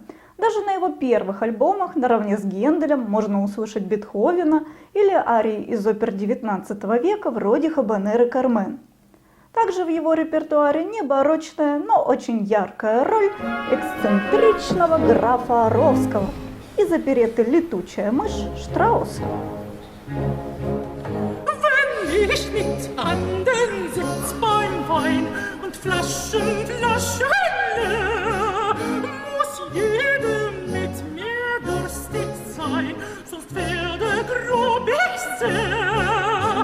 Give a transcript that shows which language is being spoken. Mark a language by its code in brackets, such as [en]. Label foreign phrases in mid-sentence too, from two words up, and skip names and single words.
[ru] Даже на его первых альбомах наравне с Генделем можно услышать Бетховена или арии из опер XIX века вроде «Хабанеры Кармен». Также в его репертуаре не барочная, но очень яркая роль эксцентричного графа Оровского из оперетты «Летучая мышь» Штрауса. [de] Ich mit anderen sitz beim Wein und Flaschen muss jedem mit mir durstig sein, sonst werde grob ich sehr.